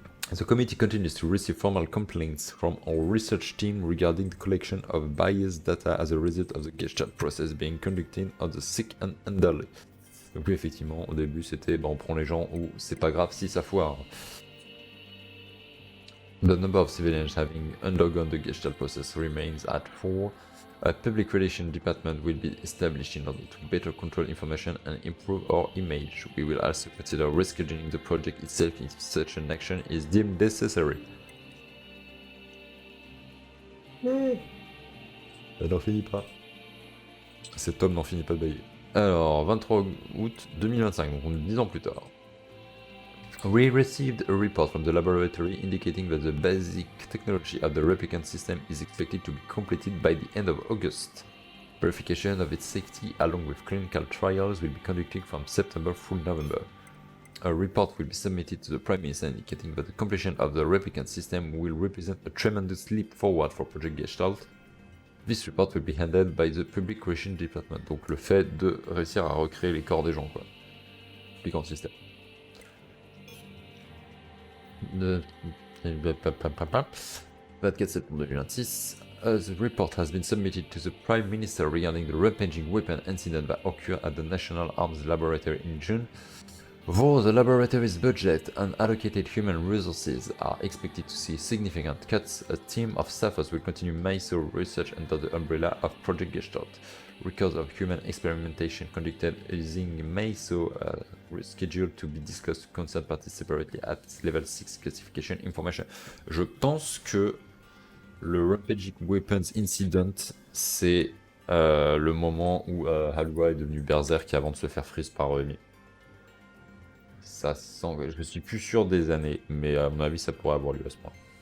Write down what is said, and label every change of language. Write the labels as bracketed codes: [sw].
[en] The committee continues to receive formal complaints from our research team regarding the collection of biased data as a result of the Gestalt process being conducted on the sick and elderly. [fr] Donc oui, effectivement, au début c'était on prend les gens où c'est pas grave si ça foire. [en] The number of civilians having undergone the Gestalt process remains at 4. A public relations department will be established in order to better control information and improve our image. We will also consider rescheduling the project itself if such an action is deemed necessary. [fr] Elle n'en finit pas. Cet homme n'en finit pas de bailler. Alors, 23 août 2025, donc on est 10 ans plus tard. [en] We received a report from the laboratory indicating that the basic technology of the replicant system is expected to be completed by the end of August. Verification of its safety along with clinical trials will be conducted from September through November. A report will be submitted to the Prime Minister indicating that the completion of the replicant system will represent a tremendous leap forward for Project Gestalt. This report will be handled by the Public Relations Department. [fr] Donc le fait de réussir à recréer les corps des gens, quoi. [en] Replicant system. [fr] 24 septembre 2026, [en] the report has been submitted to the Prime Minister regarding the rampaging weapon incident that occurred at the National Arms Laboratory in June. Though the laboratory's budget and allocated human resources are expected to see significant cuts, a team of staffers will continue MESO research under the umbrella of Project Gestalt. Records of human experimentation conducted using MESO scheduled to be discussed to concerned parties separately at level 6 classification information. [fr] Je pense que le Rampaging Weapons Incident, c'est le moment où Halua est devenu berserk avant de se faire freeze par Emi. Ça sent, je suis plus sûr des années, mais à mon avis ça pourrait avoir lieu à ce point.